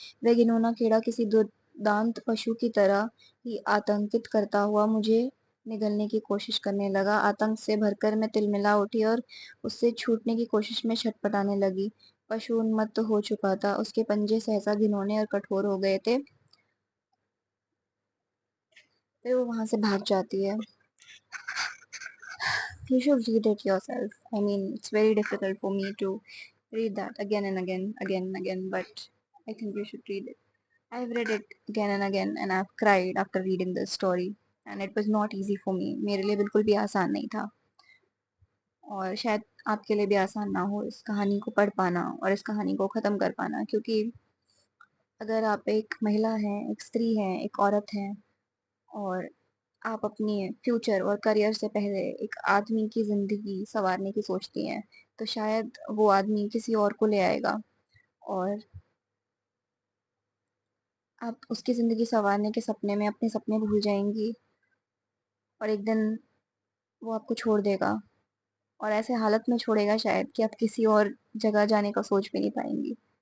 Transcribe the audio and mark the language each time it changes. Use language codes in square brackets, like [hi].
[hi] वह घिनौना कीड़ा किसी दुर्दांत पशु की तरह ही आतंकित करता हुआ मुझे निगलने की कोशिश करने लगा। आतंक से भरकर मैं तिलमिला उठी और उससे छूटने की कोशिश में छटपटाने लगी। पशु उन्मत्त हो चुका था, उसके पंजे सहसा घिनौने और कठोर हो गए थे। फिर वो वहां से भाग जाती है। [en] You should read it yourself. I mean, it's very difficult for me to read that again and again, again and again, but I think you should read it. I've read it again and again, and I've cried after reading this story, and it was not easy for me. [hi] मेरे लिए बिल्कुल भी आसान नहीं था, और शायद आपके लिए भी आसान ना हो इस कहानी को पढ़ पाना और इस कहानी को खत्म कर पाना, क्योंकि अगर आप एक महिला हैं, एक स्त्री हैं, एक औरत हैं और आप अपनी फ्यूचर और करियर से पहले एक आदमी की ज़िंदगी सँवारने की सोचती हैं, तो शायद वो आदमी किसी और को ले आएगा और आप उसकी ज़िंदगी सँवारने के सपने में अपने सपने भूल जाएँगी और एक दिन वो आपको छोड़ देगा और ऐसे हालत में छोड़ेगा शायद कि आप किसी और जगह जाने का सोच भी नहीं पाएँगी।